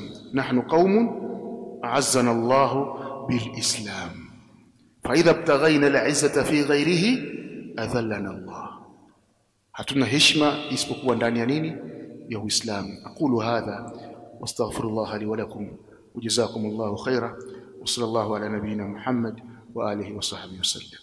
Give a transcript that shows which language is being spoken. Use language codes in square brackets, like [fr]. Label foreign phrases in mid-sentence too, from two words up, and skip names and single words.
[ar] نحن قوم أعزنا الله بالإسلام فإذا ابتغينا العزة في غيره أذلنا الله. [sw] Hatuna heshima isipokuwa ndani ya nini? Ya Uislamu. [ar] أقول هذا وأستغفر الله لي ولكم وجزاكم الله خيرا وصلى الله على نبينا محمد وآله وصحبه وسلم.